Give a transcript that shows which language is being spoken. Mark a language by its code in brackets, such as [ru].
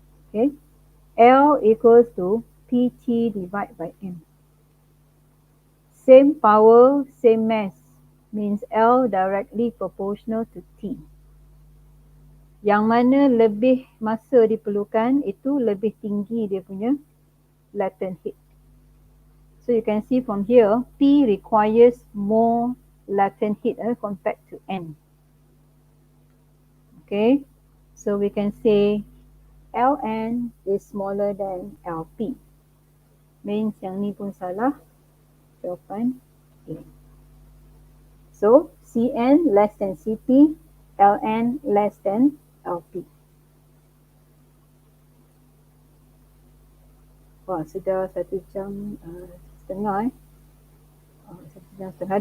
[en] Okay, L equals to PT divided by M. Same power, same mass, means L directly proportional to T. [ms] Yang mana lebih masa diperlukan, itu lebih tinggi dia punya latent heat. [en] So you can see from here, P requires more latent heat compared to N. Okay, so we can say Ln is smaller than Lp. [ms] Means yang ni pun salah. Jawapan A. [en] So Cn less than Cp, Ln less than Lp. [ms] Wah, sudah 1 jam setengah 1 jam setengah.